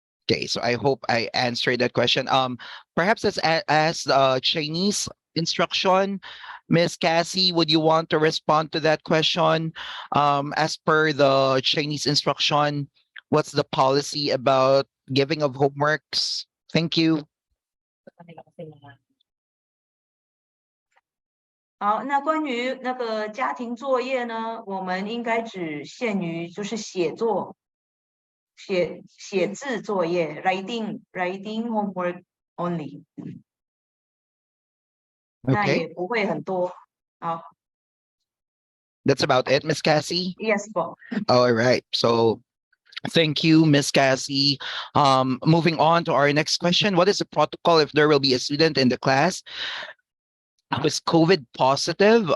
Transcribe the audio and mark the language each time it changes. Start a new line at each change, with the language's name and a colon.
English: Okay, so I hope I answered that question. Perhaps as Chinese instruction, Miss Cassie, would you want to respond to that question? As per the Chinese instruction, what's the policy about giving of homeworks? Thank you.
Chinese: 好，那关于那个家庭作业呢，我们应该只限于就是写字作业
English: writing homework only，
Chinese: 那
English: Okay,
Chinese: 也不会很多。好
English: that's about it, Miss Cassie. ，yes po。 All right. So thank you, Miss Cassie. Moving on to our next question. What is the protocol if there will be a student in the class who is COVID positive?